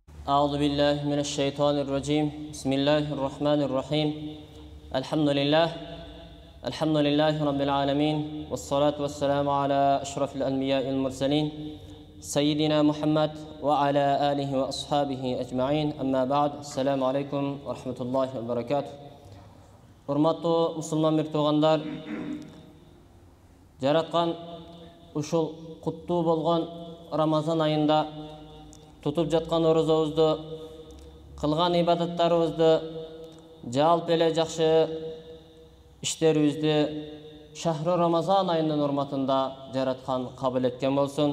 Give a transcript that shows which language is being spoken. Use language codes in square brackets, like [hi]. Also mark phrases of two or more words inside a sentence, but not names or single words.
[ar] أعوذ بالله من الشيطان الرجيم بسم الله الرحمن الرحيم الحمد لله رب العالمين والصلاة والسلام على أشرف الأنبياء المرسلين سيدنا محمد وعلى آله وأصحابه أجمعين أما بعد السلام عليكم ورحمة الله وبركاته. [ky] Урматтуу мусулман миртугандар, жараткан ушул куттуу болгон Рамазан айында тутуп жаткан орозобузду, кылган ибадаттарыбызды, жалп эле жакшы иштерибизди шахры Рамазан айынын урматында жараткан кабыл эткен болсун.